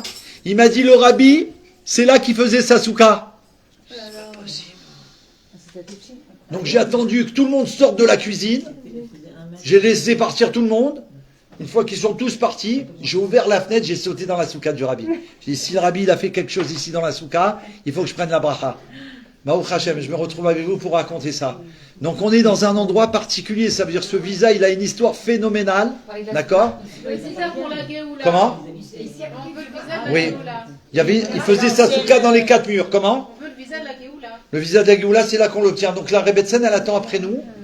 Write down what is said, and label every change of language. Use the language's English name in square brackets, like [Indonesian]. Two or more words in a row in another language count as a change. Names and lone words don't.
[French] Il m'a dit le Rabbi, c'est là qu'il faisait sa souka. Donc j'ai attendu que tout le monde sorte de la cuisine. J'ai laissé partir tout le monde. Une fois qu'ils sont tous partis, j'ai ouvert la fenêtre, j'ai sauté dans la souka du Rabbi. J'ai dit, si le Rabbi il a fait quelque chose ici dans la souka, il faut que je prenne la bracha. [Hebrew] ברוך השם, [French] je me retrouve avec vous pour raconter ça. Donc on est dans un endroit particulier, ça veut dire que ce visa, il a une histoire phénoménale. D'accord? Comment? Oui. Il faisait sa souka dans les 4 murs. Comment? On veut le visa de la Géoula. Le visa de la Géoula, c'est là qu'on l'obtient. Donc la Rebbetzin, elle attend après nous.